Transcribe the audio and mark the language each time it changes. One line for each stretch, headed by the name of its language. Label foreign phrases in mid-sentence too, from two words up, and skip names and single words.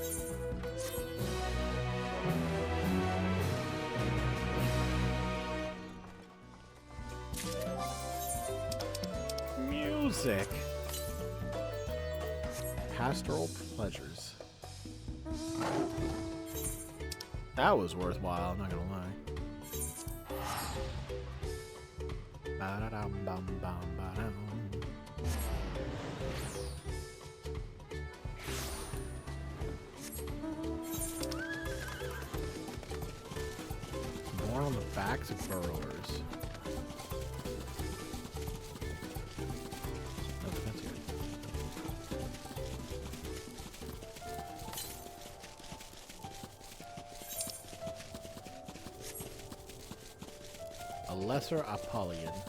English: Music. Pastoral pleasures. That was worthwhile, I'm not gonna lie. Ba-da-dum-bum-bum-ba-dum. More on the Fax burrowers. Oh, that's good. A lesser Apollyon.